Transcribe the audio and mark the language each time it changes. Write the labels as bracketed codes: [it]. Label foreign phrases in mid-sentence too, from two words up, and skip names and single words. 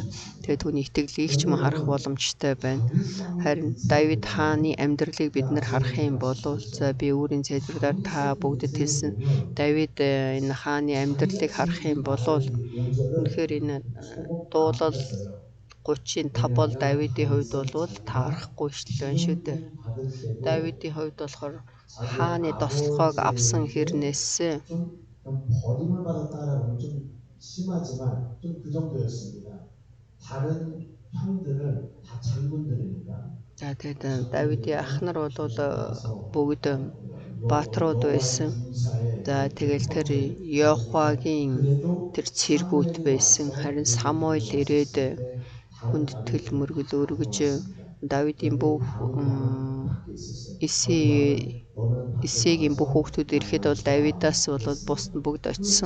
[mn] Тэгээд түүний итгэлийг ч мөн харах боломжтой байна. Харин Давид хааны амьдралыг бид нар харах юм бол за би өөрийн залбирлаар та бүгдэд хэлсэн Давид энэ хааны амьдралыг харах юм бол үнэхээр энэ дуулал 35 бол Давидын хувьд бол таарахгүй шүү дээ. Давидын хувьд болохоор хааны тослогоог авсан хэрнээс [ko] 심하지만 좀 그 정도였습니다. 다른 형들은 다 장군들이니까. [mn] За тэгээд Давидын ах нар бол бүгд бааtruуд байсан. За тэгэл тэр Йохвагийн тэр цэргүүд байсан. Харин Самуэль ирээд хүндэтгэл мөргөл өргөж Давидын бүх Исегийн бүх хүүхдүүд ирэхэд бол Давидаас бол бусд нь бүгд очисон.